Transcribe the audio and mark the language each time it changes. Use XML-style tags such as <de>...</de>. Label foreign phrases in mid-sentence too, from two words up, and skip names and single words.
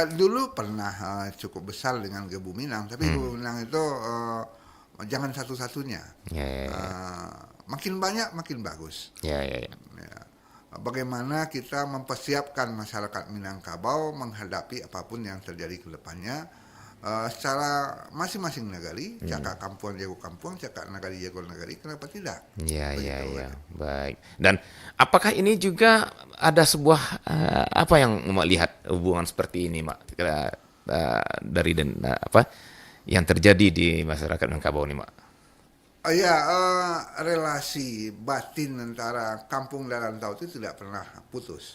<id>Dulu pernah cukup besar dengan Gebu Minang, tapi Gebu Minang itu jangan satu-satunya. Ya, ya, ya. Makin banyak makin bagus. Ya, ya, ya. Ya. Bagaimana kita mempersiapkan masyarakat Minangkabau menghadapi apapun yang terjadi ke depannya secara masing-masing negari,</id> <min>cakap kampuan jago kampuan, cakap nagari jago nagari,</min> <id>kenapa tidak? Ya, ya, Begitu, ya. Baik. Dan apakah ini juga ada sebuah apa yang Mak lihat hubungan seperti ini, Mak, dari apa yang terjadi di masyarakat Minangkabau ini, Mak? Relasi batin antara kampung dan rantau itu tidak pernah putus.</id>